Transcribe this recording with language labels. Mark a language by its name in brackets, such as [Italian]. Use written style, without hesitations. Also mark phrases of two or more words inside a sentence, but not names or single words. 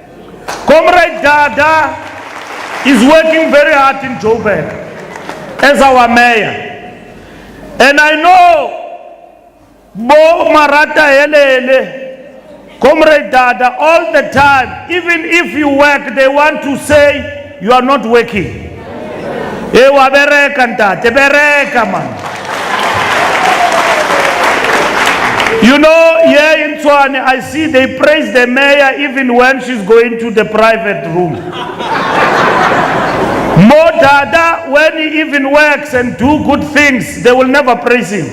[English] Comrade Dada is working very hard in Joburg as our mayor. And I know Bo Marata Helele, Comrade Dada, all the time, even if you work, they want to say you are not working. [Tswana] Ewa bereka ntate, bereka man. [English] You know, here in Tshwane, I see they praise the mayor even when she's going to the private room. Mo Dada, when he even works and do good things, they will never praise him.